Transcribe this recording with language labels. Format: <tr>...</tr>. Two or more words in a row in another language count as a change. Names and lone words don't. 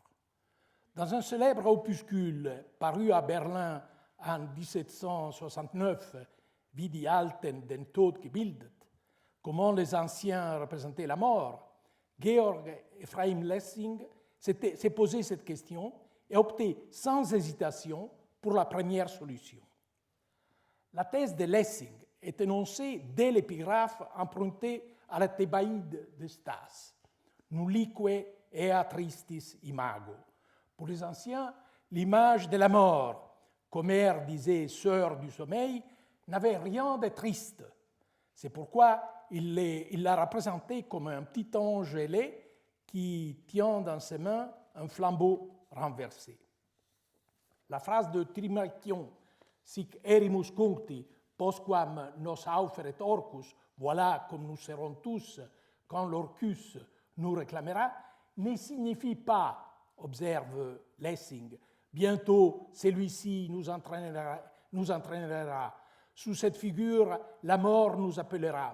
<fr>Dans un célèbre opuscule paru à Berlin en 1769,</fr> <de>Wie die Alten den Tod gebildet,</de> <fr>comment les anciens représentaient la mort, Georg Ephraim Lessing s'est posé cette question et a opté sans hésitation pour la première solution. La thèse de Lessing est énoncée dès l'épigraphe empruntée à la Thébaïde de Stas,</fr> <la>Nullique ea tristis imago.</la> <fr>Pour les anciens, l'image de la mort, qu'Homère disait sœur du sommeil, n'avait rien de triste. C'est pourquoi il l'a représentée comme un petit ange ailé qui tient dans ses mains un flambeau renversé. La phrase de Trimalchion,</fr> <la>sic erimus cuncti, postquam nos auferet Orcus,</la> <fr>voilà comme nous serons tous quand l'Orcus nous réclamera, ne signifie pas, observe Lessing, bientôt celui-ci nous entraînera. Sous cette figure, la mort nous appellera.</fr>